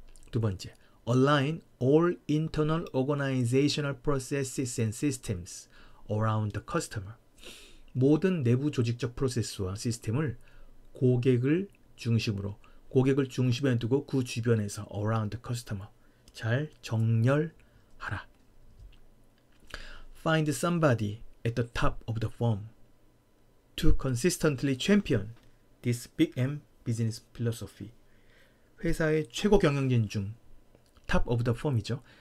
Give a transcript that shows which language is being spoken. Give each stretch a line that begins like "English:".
English: 두 번째, align all internal organizational processes and systems around the customer.
Korean: 모든 내부 조직적 프로세스와 시스템을 고객을 중심에 두고 그 주변에서
English: around the customer
Korean: 잘 정렬하라.
English: Find somebody at the top of the firm to consistently champion this Big M business philosophy.
Korean: 회사의 최고 경영진 중
English: top of the firm
Korean: 이죠.